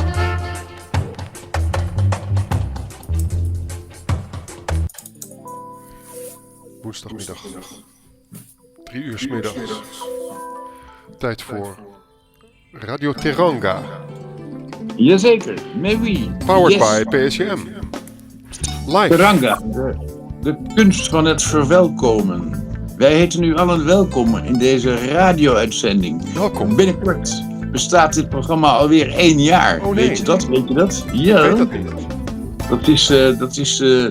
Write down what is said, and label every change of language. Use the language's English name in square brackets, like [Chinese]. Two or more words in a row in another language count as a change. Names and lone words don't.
[Dutch] Woensdagmiddag. 3 uur 's middags. Tijd voor Radio Teranga. Jazeker, [French] mais oui. [English] Powered Yes. by PSJM. Live. [Dutch] Teranga, de kunst van het verwelkomen. Wij heten u allen welkom in deze radio-uitzending. Welkom. Binnenkort bestaat dit programma alweer 1 jaar. Oh, nee. Weet je dat? Weet je dat? Ja. Ik weet dat niet.